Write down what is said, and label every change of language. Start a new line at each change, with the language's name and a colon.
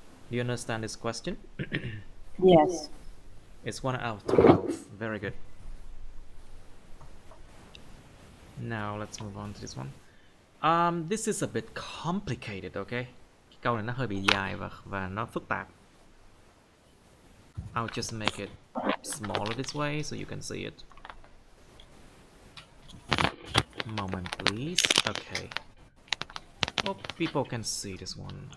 English: Do you understand this question? Yes. It's 1 out of 12. Very good. Now let's move on to this one. This is a bit complicated, okay?
Vietnamese: Cái câu này nó hơi bị dài và nó phức tạp.
English: I'll just make it smaller this way so you can see it. Moment, please. Okay. Hope people can see this one.